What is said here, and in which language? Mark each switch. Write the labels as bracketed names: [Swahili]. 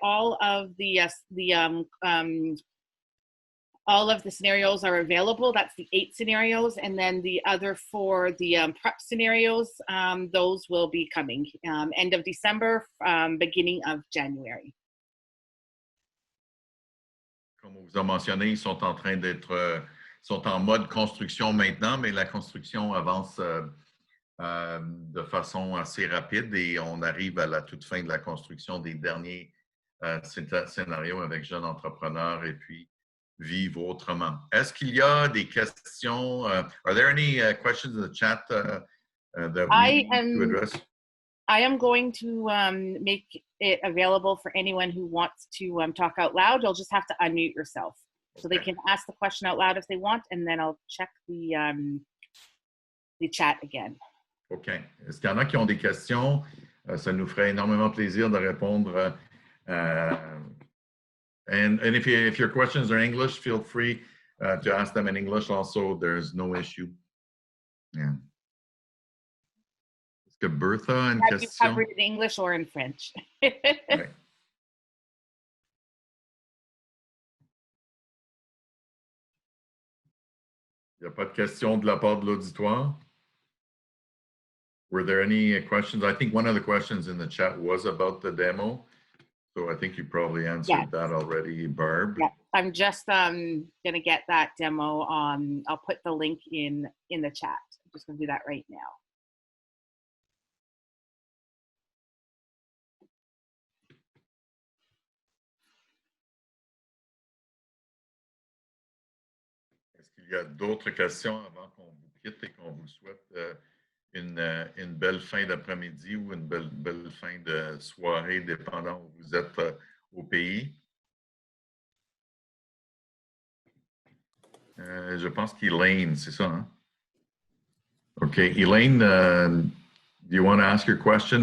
[English] All of the scenarios are available. That's the 8 scenarios, and then the other 4, the prep scenarios, those will be coming end of December, beginning of January. [French] Comme on vous a mentionné, ils sont en train d'être, sont en mode construction maintenant, mais la construction avance de façon assez rapide et on arrive à la toute fin de la construction des derniers scénarios avec jeunes entrepreneurs et puis vivre autrement. Est-ce qu'il y a des questions? [English] Are there any questions in the chat that we need to address? I am going to make it available for anyone who wants to talk out loud. You'll just have to unmute yourself. So they can ask the question out loud if they want, and then I'll check the chat again. OK. [French] Est-ce qu'il y en a qui ont des questions? Ça nous ferait énormément plaisir de répondre. [English] And if your questions are English, feel free to ask them in English also. There's no issue. Yeah. [French] Est-ce que Bertha a une question? [English] You cover it in English or in French. Ouais. [French] Il n'y a pas de questions de la part de l'auditoire? [English] Were there any questions? I think one of the questions in the chat was about the demo. So I think you probably answered that already, Barb. Yeah, I'm just going to get that demo on. I'll put the link in the chat. I'm just going to do that right now. [French] Est-ce qu'il y a d'autres questions avant qu'on vous quitte et qu'on vous souhaite une belle fin d'après-midi ou une belle fin de soirée, dépendant où vous êtes au pays? Je pense qu'Elaine, c'est ça, hein? OK. [English] Elaine, do you want to ask your question?